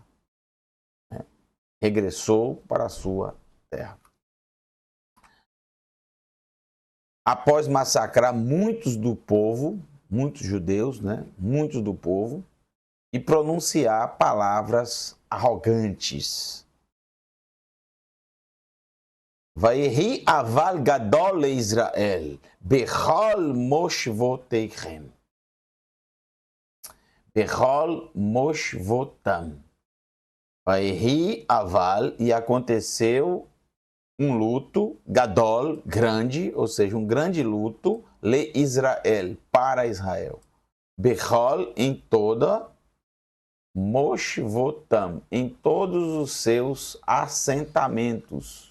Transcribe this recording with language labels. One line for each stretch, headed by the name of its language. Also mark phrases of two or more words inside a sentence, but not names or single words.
Portuguese: Regressou para a sua terra. Após massacrar muitos do povo, muitos judeus, né? Muitos do povo, e pronunciar palavras arrogantes.
Hebrew: ויהי אבל גדול לישראל בכל מושבותיכם. בכל מושבותם. ויהי אבל,
Portuguese: e aconteceu um luto, gadol, grande, ou seja, um grande luto, le Israel, para Israel. Bechol, em toda, moshvotam, em todos os seus assentamentos.